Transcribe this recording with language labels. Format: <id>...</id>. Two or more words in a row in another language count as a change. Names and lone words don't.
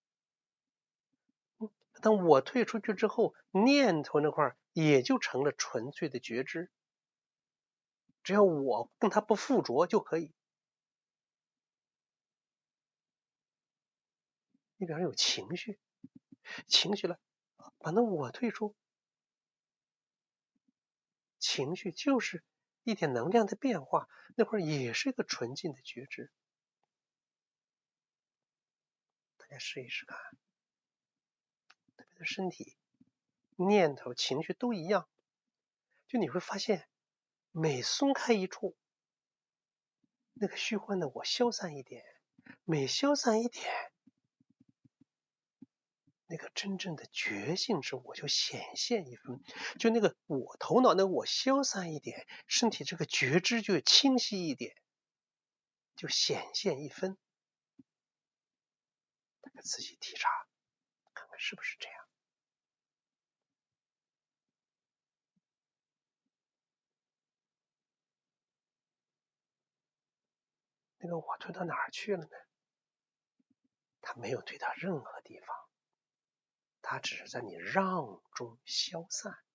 <zh>當我退出去之後，念頭那塊也就成了純粹的覺知，只要我跟它不附着就可以。你比方有情緒了，把那我退出，情緒就是一點能量的變化，那塊也是一個純淨的覺知。大家試一試看，特別的身體、念頭、情緒都一樣，就你會發現，每鬆開一處，那個虛幻的我消散一點，每消散一點，那個真正的覺性之我就顯現一分，就那個我頭腦那個我消散一點，身體這個覺知就清晰一點，就顯現一分。大家仔細體察，看看是不是這樣。那個我退到哪兒去了呢？它沒有退到任何地方，它只是在你讓中消散。</zh>